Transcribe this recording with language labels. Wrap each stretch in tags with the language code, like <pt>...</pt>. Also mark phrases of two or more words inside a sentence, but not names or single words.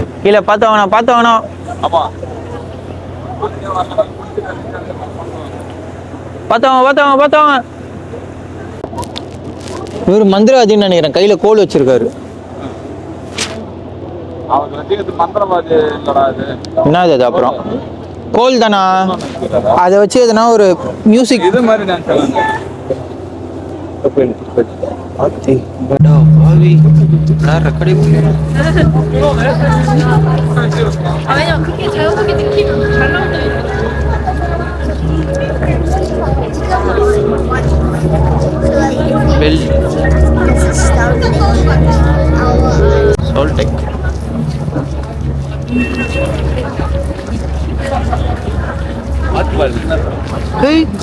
<ta>கீழே பார்த்தவனா பார்த்தவனா பார்த்தவங்க. இவர் மந்திரவாதின்னு நினைக்கிறேன். கையில கோல் வச்சிருக்காரு. என்னது அது? அப்புறம் கோல் தானா? அதை வச்சு எதுனா ஒரு மியூசிக் இது மாதிரி</ta> <ko>왜냐면 그렇게 자연스럽게 느끼면 잘 나온다니까.</ko> <en>Soltec. Hey.</en>